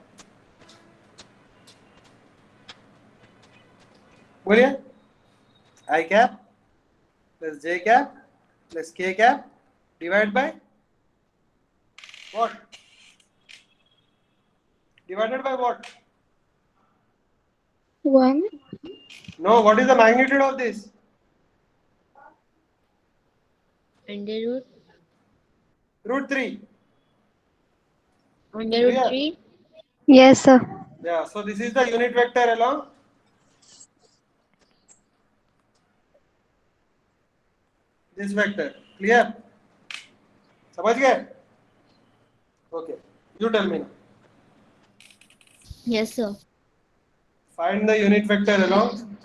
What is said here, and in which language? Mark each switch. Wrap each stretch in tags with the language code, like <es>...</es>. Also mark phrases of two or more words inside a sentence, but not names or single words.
<hi>बोलिए,</hi> <en>I cap plus j cap plus k cap divided by what? Divided by what? 1. No, what is the magnitude of this? Under root. Root 3. Under root Clear? 3. Yes, sir. Yeah, so this is the unit vector along this vector. Clear?</en> <hi>समझ गए?</hi> <en>Okay, you tell me now. Yes, sir. Find the unit vector along</en>